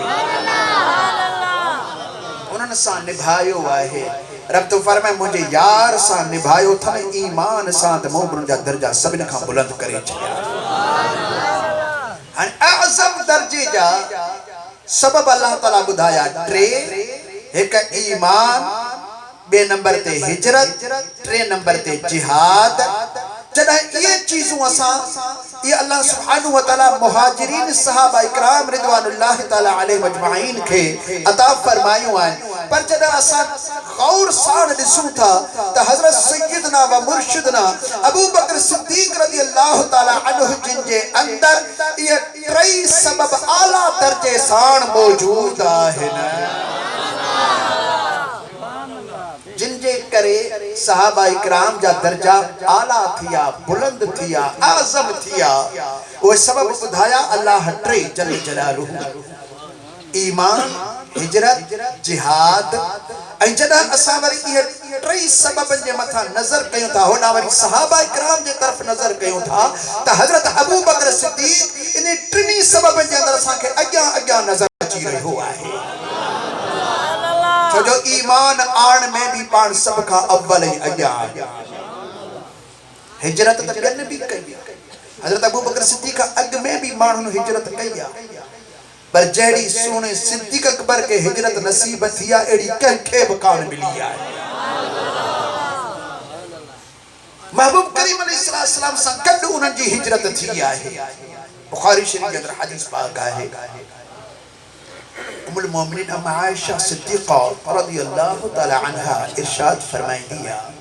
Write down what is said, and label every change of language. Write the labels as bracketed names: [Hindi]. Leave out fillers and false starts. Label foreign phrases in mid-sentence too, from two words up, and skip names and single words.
[Sindhi] उन्हनि सां निभायो आहे रब तो फरमाए मुझे यार सां निभायो था ईमान सां त मूं उन्हनि जा दर्जा सभिनी खां बुलंद करे छॾिया हाणे आज़म दर्जे जा सबब अल्लाह ताला ॿुधाया टे हिकु ईमान ॿिए नंबर ते हिजरत टे नंबर ते जिहाद जॾहिं ये चीज़ूं असां ये [Arabic] الله سبحانه وتعالى [Sindhi] मुहाजिरीन सहाबा इकराम [Arabic] رضوان الله تعالى عليهم أجمعين [Sindhi] के अता फरमायूं आहिनि पर जॾहिं असां गौर सां ॾिसूं था त हज़रत सय्यदना व मुर्शिदना अबू बकर सिद्दीक़ [Arabic] رضي الله تعالى عنه [Sindhi] जिन जे अंदर ये टई सबब आला दर्जे सां मौजूद आहिनि जिनजे करे सहाबा इकराम जा दर्जा आला थिया बुलंद थिया आज़म थिया वो सबब ॿुधाया अल्लाह टे [Arabic] جل جلاله [Sindhi] ईमान हिजरत जिहाद ऐं जॾहिं असां वरी इहे टई सबबनि जे मथां नज़र कयूं था होॾां वरी सहाबा इकराम जे तरफ़ नज़र कयूं था त हज़रत अबू बकर सिद्दीक़ इन टिनी सबबनि जे अंदरि असांखे अॻियां अॻियां नज़र अची रहियो आहे जो ईमान आण में भी पान सब का अव्वल ही अग्या हिजरत त ॿियनि भी कई हज़रत अबू बकर सिद्दीक़ अग में भी माण्हुनि हिजरत कई पर जहिड़ी सोने सिद्दीक़ अकबर के हिजरत नसीब थी अहिड़ी कंहिंखे बि कान मिली आहे महबूब करीम अलैहिस्सलाम सां गॾु उन्हनि जी हिजरत थी आहे बुखारी शरीफ जे अंदरि हदीस पाक आहे [Arabic] أم المؤمنين [Sindhi] अम्मा आयशा सिद्दीक़ा [Arabic] رضي الله تعالى عنها [Sindhi] इरशाद फरमाईंदी है